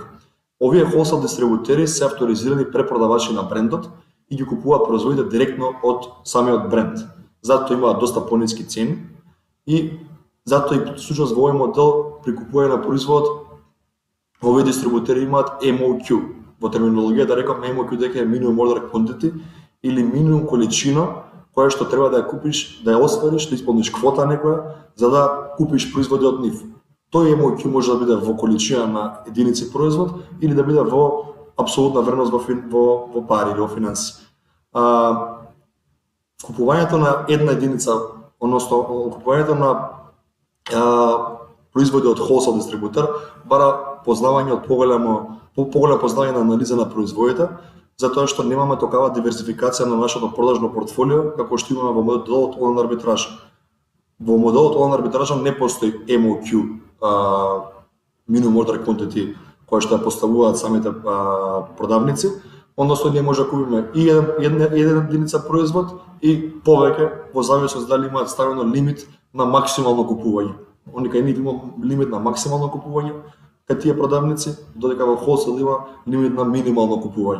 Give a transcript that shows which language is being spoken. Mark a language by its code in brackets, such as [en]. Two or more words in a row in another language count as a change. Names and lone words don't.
[mk] Овие wholesale дистрибутери се авторизирани препродавачи на брендот и ги купуваат производите директно од самиот бренд. Затоа имаат доста пониски цени и затоа и всушност во овој модел при купување на производ овие дистрибутери имаат MOQ. Во терминологија да рекам MOQ дека е [en] minimum order quantity [mk] или минимум количина која што треба да ја купиш, да ја освариш, да исполниш квота некоја за да купиш производи од нив. Тој MOQ може да биде во количина на единици производ или да биде во апсолутна вредност во пари или во финанси. Купувањето на една единица, односно купувањето на производи од wholesale дистрибутер бара познавање од поголемо познавање на анализа на производите, затоа што немаме такава диверсификација на нашето продажно портфолио како што имаме во моделот онлайн арбитраж. Во моделот онлайн арбитража не постои MOQ, [en] minimum order quantity, [mk] која што ја поставуваат самите продавници, односно ние може да купиме и една единица производ и повеќе во зависност дали имаат ставено лимит на максимално купување. Они кај нив има лимит на максимално купување, кај тие продавници, додека во wholesale има лимит на минимално купување.